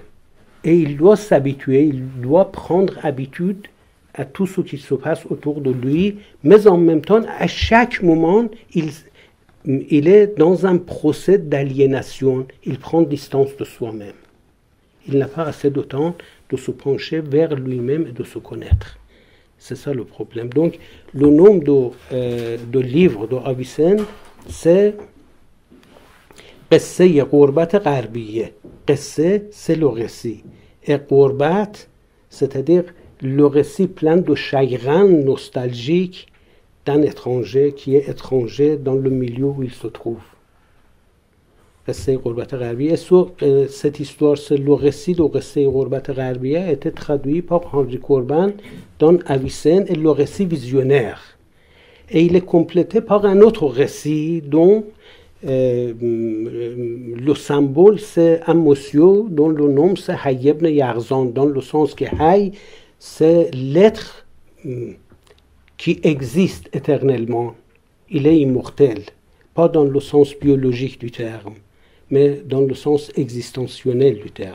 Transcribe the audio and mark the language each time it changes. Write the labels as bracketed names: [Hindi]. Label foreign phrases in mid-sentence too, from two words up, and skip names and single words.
[French] Et il doit s'habituer, il doit prendre habitude à tout ce qui se passe autour de lui, mais en même temps, à chaque moment, il est dans un procès d'aliénation, il prend distance de soi-même. Il n'a pas assez de temps de se pencher vers lui-même et de se connaître. C'est ça le problème. Donc, le nom de livre d'Avicenne, c'est قصه غربت غربیه. [Persian] قصه, [French] c'est le récit. Et غربت, c'est-à-dire le récit plein de chagrin nostalgique d'un étranger qui est étranger dans le milieu où il se trouve. قصه غربت غربیه. Cette histoire, c'est le récit de قصه غربت غربیه, a été traduit par Henri Corbin dans Avicenne et le récit visionnaire. Et il est complété par un autre récit dont le symbole c'est un monsieur dont le nom c'est Hayy ibn Yaghzan, dans le sens que Hayy c'est l'être qui existe éternellement, il est immortel, pas dans le sens biologique du terme, mais dans le sens existentionnel du terme.